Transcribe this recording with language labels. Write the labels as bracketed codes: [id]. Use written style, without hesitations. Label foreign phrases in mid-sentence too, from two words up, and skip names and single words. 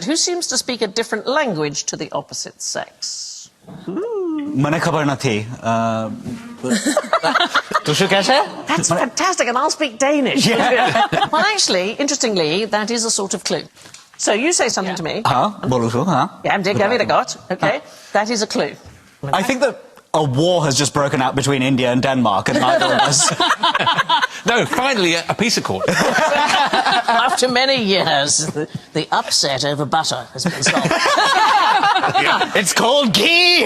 [en] Who seems to speak a different language to the opposite sex? [gu] મને ખબર ના થી. [en] That's fantastic, and I'll speak Danish. Yeah. Well, actually, interestingly, that is a sort of clue. So you say something to me. [gu] બોલું છું, huh? [da] Ja, det gør vi da godt. [en] Okay, that is a clue. I think that a war has just broken out between India and Denmark, and neither of us... No, finally, a peace accord. After many years, the upset over butter has been solved. It's called ghee!